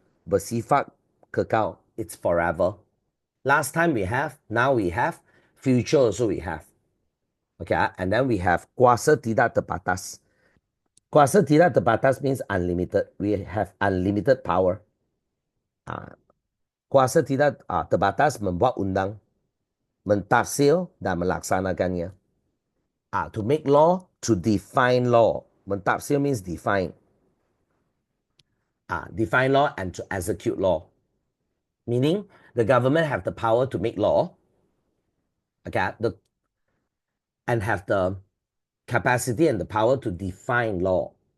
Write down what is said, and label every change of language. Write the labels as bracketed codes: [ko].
[ms] Bersifat kekal, [en] it's forever. Last time we have, now we have, future also we have. Okay, and then we have [ms] kuasa tidak terbatas. Kuasa tidak terbatas [en] means unlimited. We have unlimited power. [ms] Kuasa tidak terbatas membuat undang, mentafsir dan melaksanakannya. [en] To make law, to define law. Mentafsir means define. Define law and to execute law. Meaning the government have the power to make law, okay, and have the capacity and the power to define law.